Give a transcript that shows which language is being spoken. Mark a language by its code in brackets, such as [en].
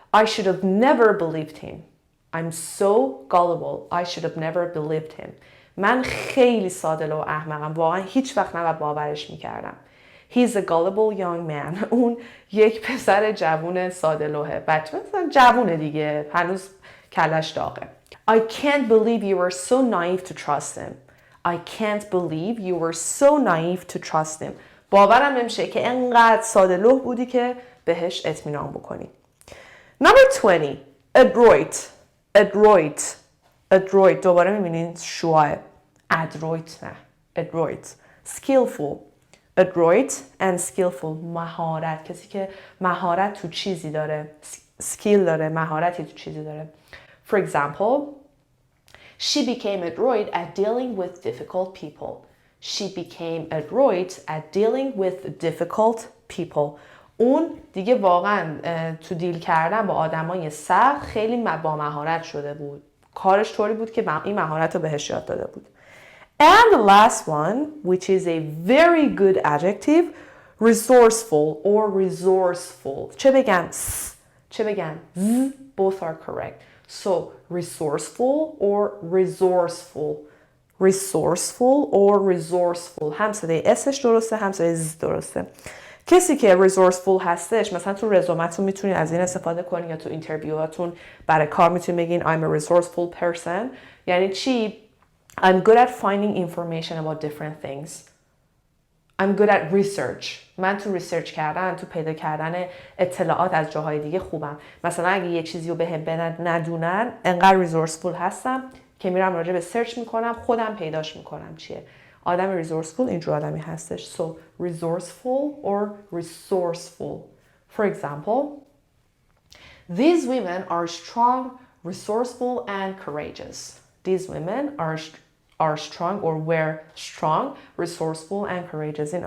[en] I should have never believed him. I'm so gullible. I should have never believed him. [fa] من خیلی ساده لوح و احمقم. واقعا هیچ وقت نباید باورش میکردم. [en] He's a gullible young man. [fa] اون یک پسر جوون ساده لوحه. بچه مثلا جوونه دیگه. هنوز کلش داغه. [en] I can't believe you were so naive to trust him. I can't believe you were so naive to trust him. [fa] باورم نمیشه که انقدر ساده لوح بودی که بهش اطمینان بکنی. [en] Number 20. Adroit. Adroit. Adroit. [fa] دوباره میبینین شواه. Adroit نه. Adroit. Skillful. [en] Adroit and skillful. مهارت. [fa] کسی که مهارت تو چیزی داره. skill داره. مهارتی تو چیزی داره. [en] For example, she became adroit at dealing with difficult people. She became adroit at dealing with difficult people. [fa] اون دیگه واقعا تو دیل کردن با آدمای سخت خیلی با مهارت شده بود. کارش طوری بود که این مهارت رو بهش یاد داده بود. [en] And the last one, which is a very good adjective, resourceful or resourceful. [fa] چه بگم س، چه بگم ز, [en] both are correct. So, resourceful or resourceful. Resourceful or resourceful. [fa] هم صدای اسش درسته، هم صدای ز درسته. کسی که resourceful هستش، مثلا تو رزومتون میتونید از این استفاده کنید یا تو اینترویوهاتون برای کار میتونید بگین [en] I'm a resourceful person. [fa] یعنی چی؟ [en] I'm good at finding information about different things. I'm good at research. [fa] من تو ریسرچ کردن، تو پیدا کردن اطلاعات از جاهای دیگه خوبم. مثلا اگه یه چیزی رو بهم ندونن، انقدر ریسورسفول هستم که میرم راجع به سرچ میکنم، خودم پیداش میکنم چیه. آدم ریسورسفول اینجور آدمی هستش. [en] So, resourceful or resourceful. For example, these women are strong, resourceful and courageous. These women are strong or were strong, resourceful and courageous.